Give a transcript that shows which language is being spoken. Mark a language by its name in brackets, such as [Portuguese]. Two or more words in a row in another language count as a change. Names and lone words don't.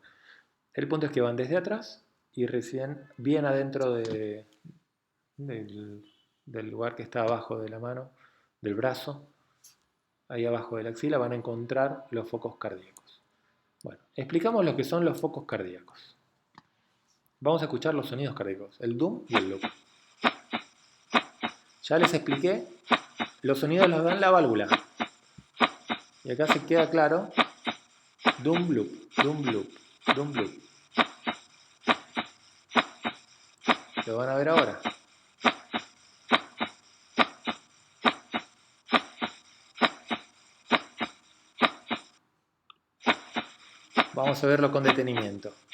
[Spanish] El punto es que van desde atrás y recién bien adentro del lugar que está abajo de la mano, del brazo, ahí abajo de la axila, van a encontrar los focos cardíacos. Bueno, explicamos lo que son los focos cardíacos. Vamos a escuchar los sonidos cardíacos, el dum y el loop. Ya les expliqué, los sonidos los da la válvula. Y acá se queda claro, dum loop, dum loop, dum loop. Lo van a ver ahora. Vamos a verlo con detenimiento.